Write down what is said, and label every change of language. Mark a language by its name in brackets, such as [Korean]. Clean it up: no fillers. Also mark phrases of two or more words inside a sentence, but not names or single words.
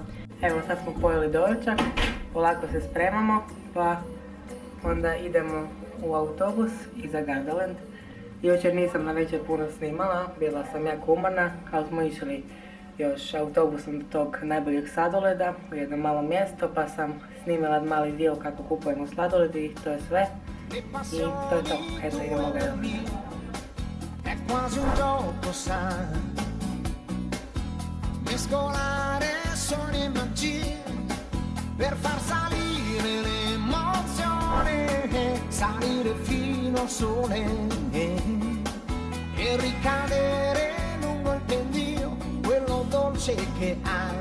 [Croatian] Evo, sad smo pojeli doručak, polako se spremamo, pa onda idemo u autobus i za Gardaland. Jučer nisam na večer puno snimala, bila sam jako umorna, ali smo išli još autobusom do tog najboljeg sladoleda u jedno malo mjesto, pa sam snimila mali dio kako kupujemo sladoled i to je sve. I to je to, eto idemo Gardaland. [Italian] È quasi un gioco, sai, mescolare sogni e magie per far salire l'emozione, salire fino al sole e ricadere lungo il pendio, quello dolce che hai.